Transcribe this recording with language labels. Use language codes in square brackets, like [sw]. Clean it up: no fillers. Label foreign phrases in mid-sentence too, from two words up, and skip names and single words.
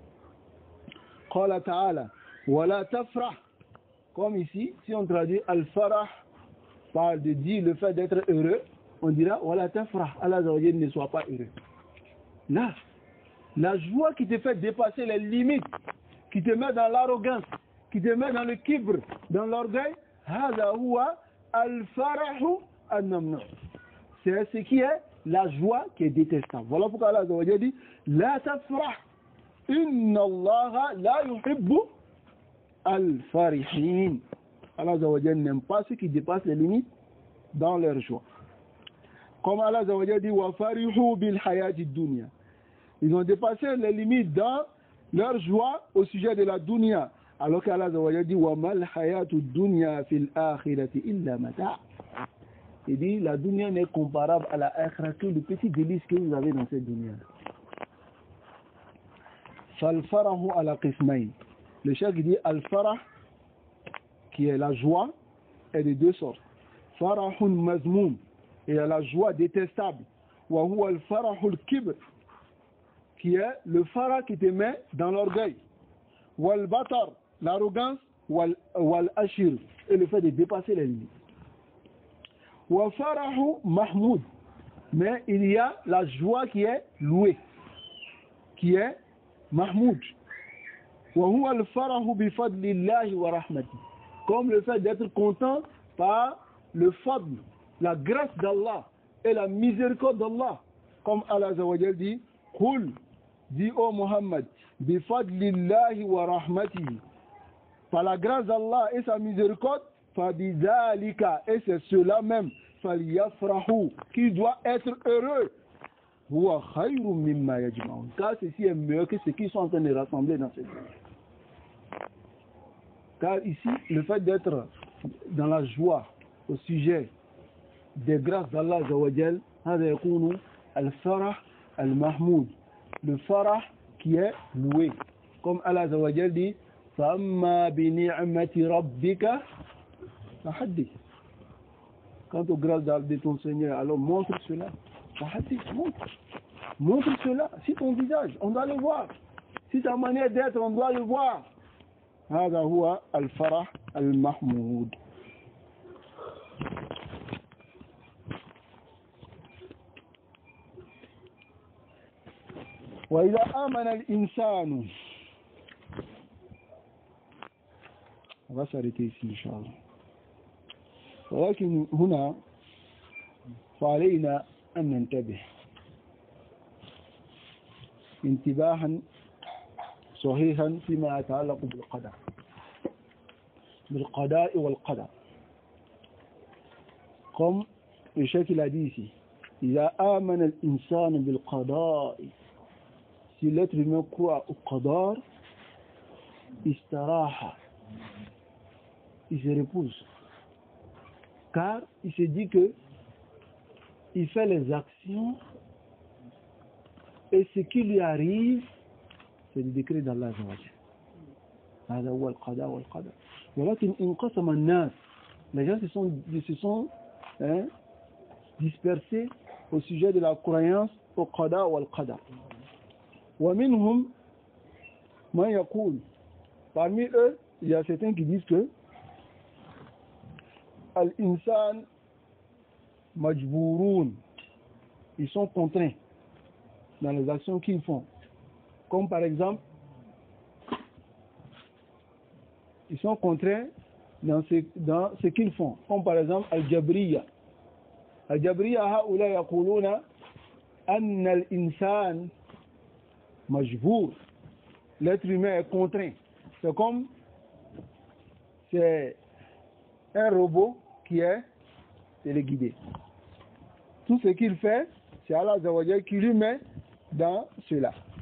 [ar] قال تعالى ولا تفرح, [fr] comme ici, si on traduit al-farah par de dire le fait d'être heureux, on dira [ar] ولا تفرح, الله عز وجل [fr] ne soit pas heureux. Là, la joie qui te fait dépasser les limites, qui te met dans l'arrogance, qui te met dans le kibr, dans l'orgueil, [ar] هذا هو الفرح النمن. [fr] C'est ce qui est la joie qui est détestable. Voilà pourquoi [ar] الله عز وجل [fr] dit [ar] لا تفرح إن الله لا يحب الفرحين. الله عز وجل [fr] n'aime pas ceux qui dépassent les limites dans leur joie. Comme [ar] الله عز وجل [fr] dit [ar] وفرحوا بالحياة الدنيا. [fr] Ils ont dépassé les limites dans leur joie au sujet de la dunya. Alors qu' [ar] الله عز وجل [fr] dit [ar] وما الحياة الدنيا في الآخرة إلا متاع'. [fr] Il dit la dunya n'est comparable à la akhirah que le petit délice que vous avez dans cette dunya. [ar] فالفرح على قسمين. [fr] Le cheikh dit al farah, qui est la joie, est de deux sortes. [ar] فرح مذموم, [fr] et la joie détestable. [ar] وهو الفرح الكبر, [fr] qui est le farah qui te met dans l'orgueil. [ar] والبطر, l'arrogance, والأشر, [fr] et le fait de dépasser les limites. [ar] وفرح محمود, [fr] mais il y a la joie qui est louée, qui est mahmoud. [ar] وهو الفرح بفضل الله ورحمة, [fr] comme le fait d'être content par le fadl, la grâce d'Allah et la miséricorde d'Allah, comme [ar] الله عز وجل [fr] dit Qul, dit ô Muhammad, [ar] بفضل الله ورحمته, [fr] par la grâce d'Allah et sa miséricorde, [ar] فبذلك, [fr] et c'est cela même, falyafrahu, qui doit être heureux, [ar] هو خير مما يجمعون, [fr] car ceci est mieux que ce qu'ils sont en train de rassembler dans cette vie. Car ici, le fait d'être dans la joie au sujet des grâces d' [ar] الله عز وجل, هذا يكون الفرح المحمود, [fr] le farah qui est loué, comme [ar] الله عز وجل [fr] dit [ar] فَأَمَّا بِنِعْمَةِ رَبِّكَ فَحَدِّثْ. [fr] quant au grâce de ton Seigneur, alors montre cela. Montre cela. Si ton visage, on doit le voir. Si ta manière d'être, on doit le voir. [ar] هذا هو الفرح المحمود. وإذا آمن الإنسان. [fr] On va s'arrêter ici [ar] إن شاء الله. ولكن هنا فعلينا أن ننتبه انتباها صحيحا فيما يتعلق بالقضاء والقدر. [fr] comme le chef il a dit ici, [ar] إذا آمن الإنسان بالقضاء, [fr] si l'être humain croit au qadar, istaraha, il se repose, car il se dit que il fait les actions et ce qui lui arrive c'est le décret d' [ar] الله عز وجل. هذا هو القضاء والقدر. ولكن انقسم الناس, [fr] les gens se sont dispersés au sujet de la croyance au [ar] القضاء والقدر. ومنهم من يقول, [fr] parmi eux il y a certains qui disent que [ar] الإنسان مجبور, [fr] ils sont contraints dans les actions qu'ils font. Comme par exemple, ils sont contraints dans ce qu'ils font. Comme par exemple, Al-Jabriya. [ar] الجبرية، هؤلاء يقولون أن الإنسان مجبور. [fr] L'être humain est contraint. C'est comme, c'est un robot qui est téléguidé. Tout ce qu'il fait, c'est [ar] الله عز وجل [fr] qui lui met dans cela.